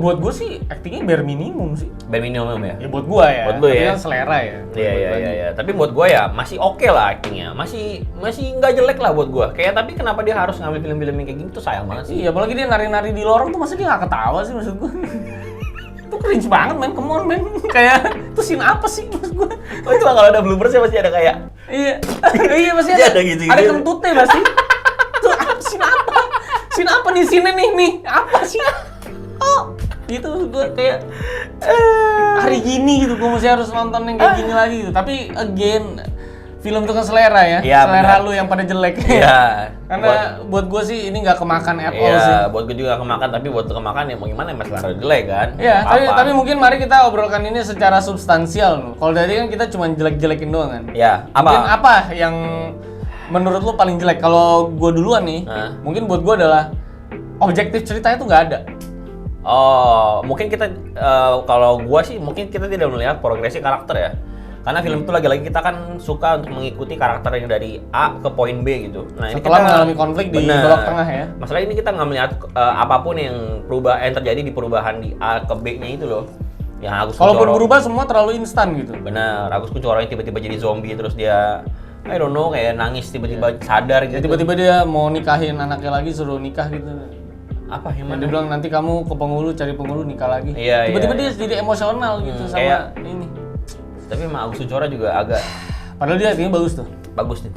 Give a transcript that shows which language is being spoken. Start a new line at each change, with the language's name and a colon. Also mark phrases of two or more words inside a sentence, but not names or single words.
Indonesian: Buat gue sih actingnya
English: bare minimum
Indonesian: sih.
English: Bare minimum ya.
Indonesian: Ya buat gue ya. Buat lu Tapi ya? kan selera ya. Iya. Tapi buat gue ya masih oke lah actingnya. Masih nggak jelek lah buat gue. Kayak tapi kenapa dia harus ngambil film-film yang kayak gini tuh sayang banget sih. Iya, apalagi dia nari-nari di lorong tuh masa dia nggak ketawa sih maksud gue. Itu cringe banget men,
English: come on men.
Indonesian: Kayak itu scene apa sih maksud gue? Oh itu kalau ada bloopers ya pasti ada kayak. Iya. Iya pasti Iya, ada. ada gitu-gitu. Ada kentutnya pasti. Tuh scene apa? Scene apa nih scene nih? Apa sih? Oh, gitu gue kayak hari gini gitu gue masih harus nonton yang kayak gini lagi gitu. Tapi again film itu kan selera ya, Iya, selera benar. lu yang pada jelek. Iya. Karena buat gue sih ini nggak kemakan
English: at all
Indonesian: sih. Iya, buat gue juga kemakan, tapi buat kemakan ya mau gimana ya masalah jelek kan? Iya, Apa? tapi mungkin mari kita obrolkan ini secara substansial. Kalau tadi kan kita cuma jelek-jelekin doang kan. Ya, Mungkin apa? apa yang menurut lu paling jelek? Kalau gue duluan nih, Hah? mungkin buat gue adalah objektif ceritanya tuh nggak ada. Oh, mungkin kita kalau gua sih mungkin kita tidak melihat progresi karakter ya. Karena film itu lagi-lagi kita kan suka untuk mengikuti karakter yang dari A ke poin B gitu. Nah, ini setelah mengalami konflik di babak tengah ya. Masalah ini kita nggak melihat apapun yang terjadi di perubahan di A ke B-nya itu loh. Yang Agus Kalaupun Kuncoro, berubah semua terlalu instan gitu. benar, Agus Kuncoro yang tiba-tiba jadi zombie terus dia
English: I don't know
Indonesian: kayak nangis tiba-tiba sadar Ya, gitu. tiba-tiba dia mau nikahin anaknya lagi, suruh nikah gitu. Apa yang Ya, mana? dia bilang nanti kamu ke penghulu cari penghulu nikah lagi. Iya, Tiba-tiba iya. dia jadi emosional gitu sama kayak- ini. Tapi emang Agus Kuncoro juga agak Padahal dia artinya bagus tuh. bagus nih.